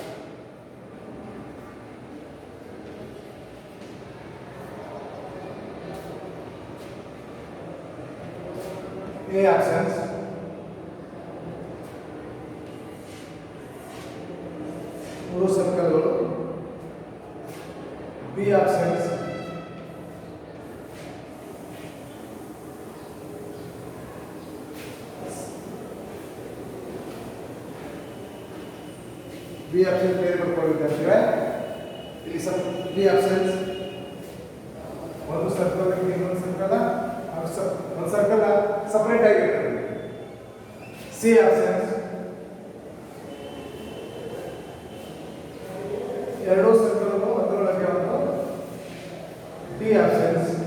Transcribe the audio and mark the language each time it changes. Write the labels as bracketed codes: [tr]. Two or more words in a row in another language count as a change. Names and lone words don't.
[en] A options [kn] ಮೂರು ಸರ್ಕಲ್ಗಳು [en] B options B option clear [kn] ಮಾಡ್ಕೊಳ್ಳುತ್ತಿದ್ದೇವೆ ಇಲ್ಲಿ [en] B options [kn] ಒಂದು ಸರ್ಕಲ್ ಇನ್ನೊಂದು ಸರ್ಕಲ್ ಒಂದು [en] circle separate [kn] ಆಗಿರ್ತದೆ [en] C options [kn] ಎರಡು ಸರ್ಕಲ್ ಅದರೊಳಗೆ ಒಂದು [en] D options